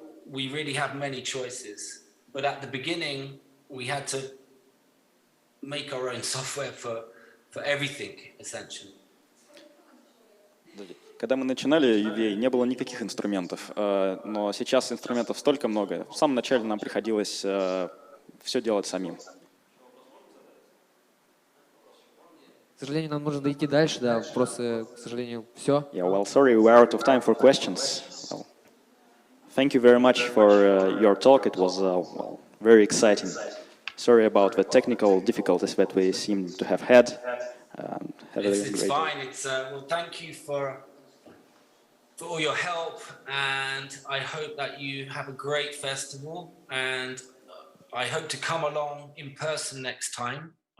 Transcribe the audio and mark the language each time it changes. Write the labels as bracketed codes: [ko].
[en] We really have many choices. But at the beginning, we had to make our own software for everything, essentially. [ru] Когда мы начинали UVA, не было никаких инструментов, но сейчас инструментов столько много. В самом начале нам приходилось все делать самим. К сожалению, нам нужно дойти дальше, да, вопросы, к сожалению, все. [en] Yeah, well, sorry, we're out of time for questions. Well, thank you very much for your talk. It was very exciting. Sorry about the technical difficulties that we seem to have had. It's fine. Well, thank you for all your help, and I hope that you have a great festival, and I hope to come along in person next time.